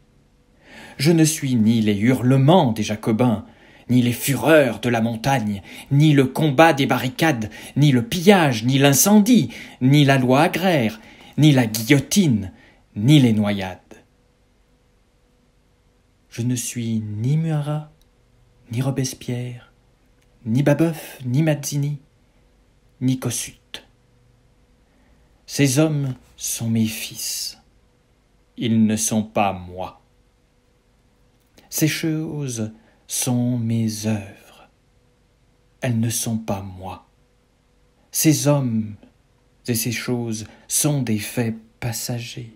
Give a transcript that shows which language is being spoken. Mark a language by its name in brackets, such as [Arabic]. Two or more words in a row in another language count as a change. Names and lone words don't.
[French] Je ne suis ni les hurlements des Jacobins, ni les fureurs de la montagne, ni le combat des barricades, ni le pillage, ni l'incendie, ni la loi agraire, ni la guillotine, ni les noyades. Je ne suis ni Murat, ni Robespierre, ni Babeuf, ni Mazzini, ni Kossuth. Ces hommes sont mes fils. Ils ne sont pas moi. Ces choses sont mes œuvres. Elles ne sont pas moi. Ces hommes et ces choses sont des faits passagers.